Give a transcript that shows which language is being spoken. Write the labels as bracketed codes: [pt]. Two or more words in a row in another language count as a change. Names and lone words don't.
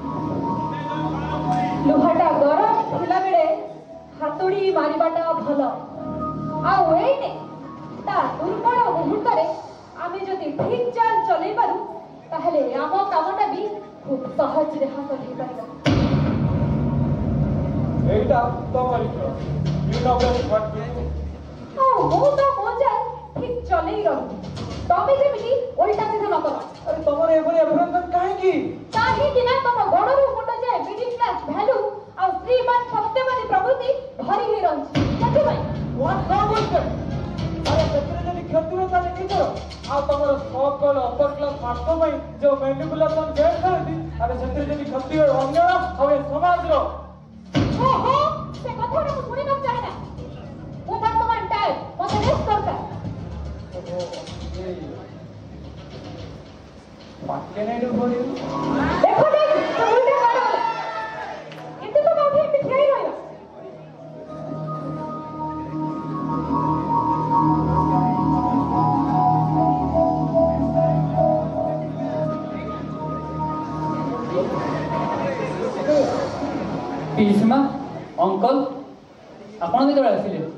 [or] ଲୁହାଟା ଗରମ ଥିଲାବେଳେ ହାତୁଡ଼ି ମାରିବାଟା ଭଲ, ଆଉ ଏଇନେ ତା ଦୁର୍ବଳ ମୁହୂର୍ତ୍ତରେ ଆମେ ଯଦି ଠିକ୍ ଚାଲ ଚଲେଇ ପାରୁ ତାହେଲେ ଆମ କାମଟା ବି ଖୁବ୍ ସହଜରେ ହାସଲ ହେଇପାରିବ। ଏଇଟା ତମରି ଖେଳ। [en] You know best what to do. [or] ଆଉ ମୁଁ ତ ମୋ ଚାଲ ଠିକ୍ ଚଲେଇ ରହିବି। ତମେ ଯେମିତି ଓଲଟା ସିଧା ନ କର। ଆରେ ତମର ଏଭଳି ଅଭିନନ୍ଦନ କାହିଁକି? କାହିଁକି ନା ତମ ଗୋଡ଼ରୁ ମୁଣ୍ଡ ଯାଏ [en] middle class value [or] ଆଉ ଶ୍ରୀମାନ ସତ୍ୟବାଦୀ ପ୍ରଭୃତି ଭରି ହେଇ ରହିଛି। ସେଥିପାଇଁ [en] What wrong with that? [or] ଆରେ ସେଥିରେ ଯଦି କ୍ଷତି ହୁଏ ତାହେଲେ ନିଜର। ଆଉ ତମର ସକଲ [en] upper class mark [or] ପାଇଁ ଯୋଉ [en] manipulation game [or] ଖେଳନ୍ତି, ଆରେ ସେଥିରେ ଯଦି କ୍ଷତି ହୁଏ ଅନ୍ୟର ଆଉ ଏ ସମାଜର। ଓହୋ, ସେ କଥାଟା ମୁଁ ଶୁଣିବାକୁ ଚାହେଁ ନା। ମୁଁ ବର୍ତ୍ତମାନ ଟାୟାର୍ଡ, ମୋତେ ରେଷ୍ଟ ଦରକାର। [en] What can I do for you? [or] ଦେଖ ଦେଖ, ସେ ଉଲ୍ଟା ମାଡ଼ କଲା। ଏତେ ତ କୋଉଠି ଏମିତି ଠିଆ ହେଇ ରହିବା? ପିସମା, ଅଙ୍କଲ, ଆପଣ କେତେବେଳେ ଆସିଲେ?